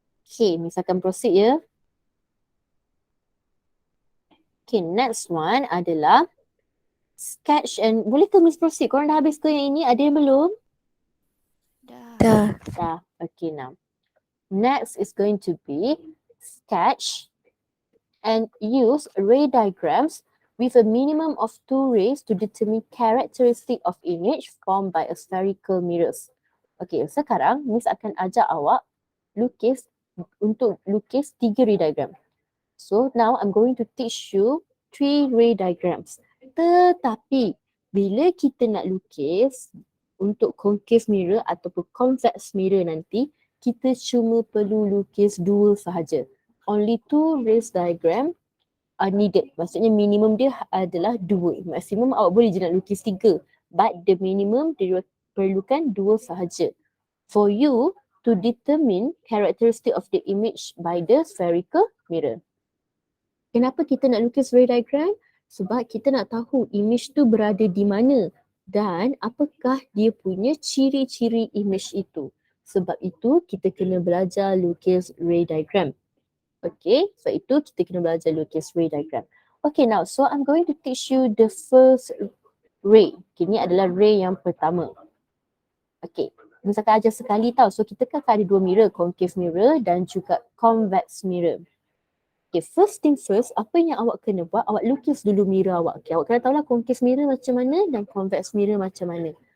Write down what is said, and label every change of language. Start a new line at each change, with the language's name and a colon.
Malay: Okay, Miss akan proceed ya. Okay,
English: next one
Malay: adalah sketch and boleh ke Miss proceed? Korang dah habis ke yang ini? Ada yang belum? Dah. Dah. Okay, now.
English: Next is going to be sketch and use ray diagrams with a minimum of 2 rays to determine characteristic of image formed by a spherical mirrors.
Malay: Okay, sekarang Miss akan ajak awak lukis 3 ray diagram.
English: So now I'm going to teach you 3 ray diagrams.
Malay: Tetapi bila kita nak lukis untuk concave mirror ataupun convex mirror nanti, kita cuma perlu lukis 2 sahaja.
English: Only 2 rays diagram are needed.
Malay: Maksudnya minimum dia adalah 2. Maksimum awak boleh je nak lukis 3.
English: But the minimum
Malay: dia perlukan 2 sahaja.
English: For you to determine characteristic of the image by the spherical mirror.
Malay: Kenapa kita nak lukis ray diagram? Sebab kita nak tahu image tu berada di mana dan apakah dia punya ciri-ciri image itu. Sebab itu kita kena belajar lukis ray diagram. Okay, sebab itu kita kena belajar lukis ray diagram.
English: Okay, now so I'm going to teach you the first ray.
Malay: Okay, ni adalah ray yang pertama. Okay, misalkan ajar sekali tau. So kita kan ada 2 mirror, concave mirror dan juga convex mirror. Okay,
English: first thing first,
Malay: apa yang awak kena buat, awak lukis dulu mirror awak. Okay, awak kena tahulah concave mirror macam mana dan convex mirror macam mana.